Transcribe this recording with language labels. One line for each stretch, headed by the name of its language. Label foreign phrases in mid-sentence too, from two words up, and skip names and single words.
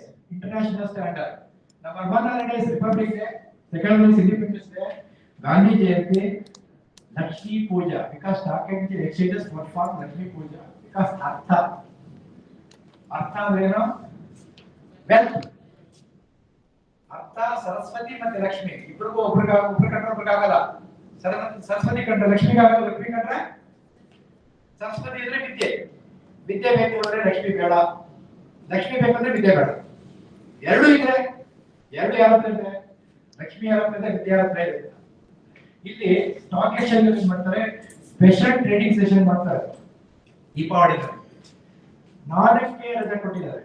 English: International standard. Number 1 holiday is Republic Day, second one is Independence Day, Gandhi Jayanti, Lakshmi Puja. Because stock exchanges perform Lakshmi Puja. Because Artha. Artha is wealth. Artha, Saraswati and Lakshmi. Saraswati contra Lakshmi contra Saraswati is Vidya.
Kannada: Vidya ಬೇಕು Lakshmi ಬೇಡ. Lakshmi ಬೇಕಂದ್ರೆ ವಿದ್ಯೆ ಬೇಡ. ಎರಡು ಇದೆ. ಎರಡು ಯಾರ ಹತ್ರ ಇದೆ? ಲಕ್ಷ್ಮಿ ಯಾರ ಹತ್ರ ಇದೆ? ವಿದ್ಯೆ ಯಾರ ಹತ್ರ ಇದೆ? ಇಲ್ಲಿ
English: stock exchange
Kannada: ಏನು ಮಾಡ್ತಾರೆ?
English: special trading session
Kannada: ಮಾಡ್ತಾರೆ. ದೀಪಾವಳಿ ನಾಲ್ಕೇ ರಜೆ ಕೊಟ್ಟಿದ್ದಾರೆ.